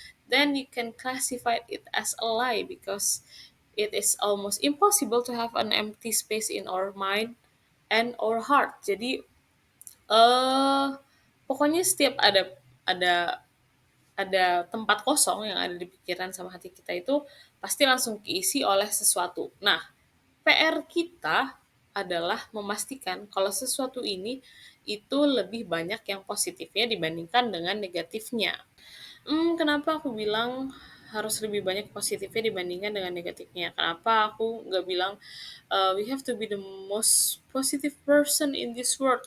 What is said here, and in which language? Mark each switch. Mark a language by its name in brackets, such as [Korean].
[English] Then you can classify it as a lie because it is almost impossible to have an empty space in our mind and our heart. [Indonesian] Jadi pokoknya setiap ada ada tempat kosong yang ada di pikiran sama hati kita itu pasti langsung keisi oleh sesuatu. Nah, PR kita adalah memastikan kalau sesuatu ini itu lebih banyak yang positifnya dibandingkan dengan negatifnya. Kenapa aku bilang harus lebih banyak positifnya dibandingkan dengan negatifnya? Kenapa aku nggak bilang [English] we have to be the most positive person in this world?